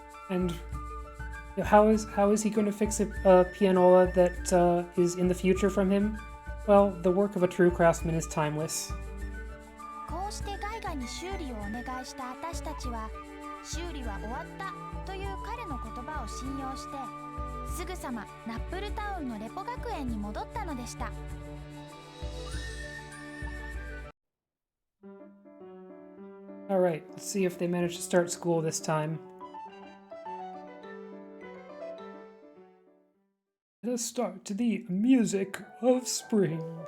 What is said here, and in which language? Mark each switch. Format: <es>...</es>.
<en>And how is he going to fix a pianola that is in the future from him? Well, the work of a true craftsman is timeless.</en> <ja>こうしてガイガに修理をお願いした私たちは、修理は終わったという彼の言葉を信用して、すぐさまナップルタウンのレポ学園に戻ったのでした。</ja> <en>Alright, let's see if they manage to start school this time. Let us start to the music of spring.</en>